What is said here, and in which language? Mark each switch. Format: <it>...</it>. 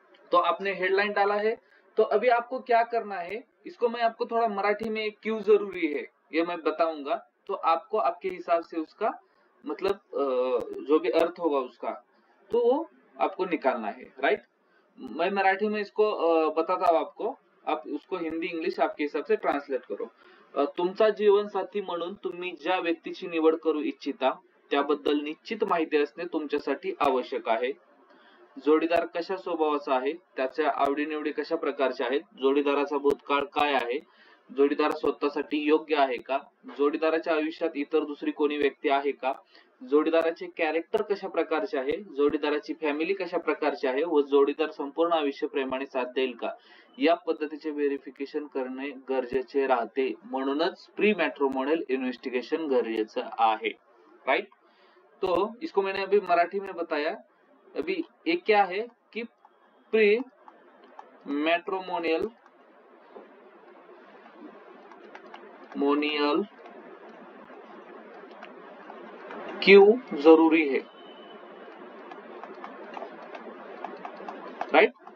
<hi>तो आपने हेडलाइन डाला है, तो अभी आपको क्या करना है, इसको मैं आपको थोड़ा मराठी में क्यों जरूरी है ये मैं बताऊंगा, तो आपको आपके हिसाब से उसका मतलब जो भी अर्थ होगा उसका, तो वो आपको निकालना है, राइट। मैं मराठी में इसको बताता हूँ आपको, आप उसको हिंदी इंग्लिश आपके हिसाब से ट्रान्सलेट करो।</hi> <mr>तुमचा जीवनसाथी म्हणून तुम्ही ज्या व्यक्तीची निवड करू इच्छिता त्याबद्दल निश्चित माहिती असणे तुमच्यासाठी आवश्यक आहे। जोडीदार कशा स्वभावाचा आहे, त्याच्या आवडीनिवडी कशा प्रकारच्या आहेत, जोडीदाराचा भूतकाळ काय आहे, जोडीदार स्वतःसाठी योग्य आहे का, जोडीदाराच्या आयुष्यात इतर दुसरी कोणी व्यक्ती आहे का, जोडीदाराचे कॅरेक्टर कशा प्रकारचे आहे, जोडीदाराची फॅमिली कशा प्रकारची आहे व जोडीदार संपूर्ण आयुष्य प्रेमाने साथ देईल का, या पद्धतीचे व्हेरिफिकेशन करणे गरजेचे राहते। म्हणूनच प्री मैट्रिमोनियल इन्वेस्टिगेशन गरजेचं आहे, राइट।</mr> <hi>तो इसको मैंने अभी मराठी में बताया। अभी एक क्या है कि प्री मैट्रिमोनियल क्यों जरूरी है, राइट।</hi>